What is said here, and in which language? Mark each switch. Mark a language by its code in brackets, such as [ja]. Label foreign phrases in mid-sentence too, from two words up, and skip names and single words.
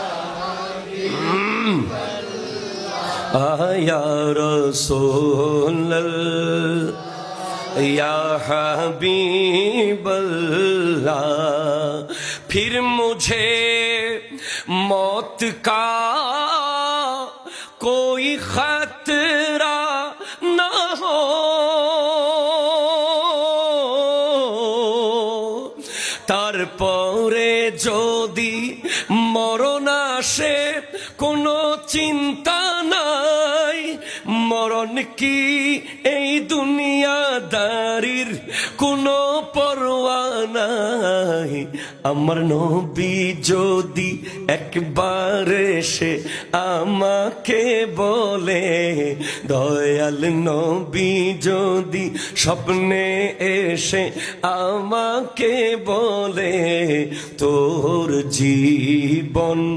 [ar] یا رسول اللہ یا حبیب اللہ، [ur] پھر مجھے موت کا کوئی خطرہ نہ ہو، [bn] তারপরে যদি মরণ আসে কোনো চিন্তা নাই, মরণ কি এই দুনিয়াদারির কোনো পরোয়া নাই, আমার নবী যদি একবার এসে আমাকে বলে, দয়াল নবী যদি স্বপ্নে এসে আমাকে বলে, তোর জীবন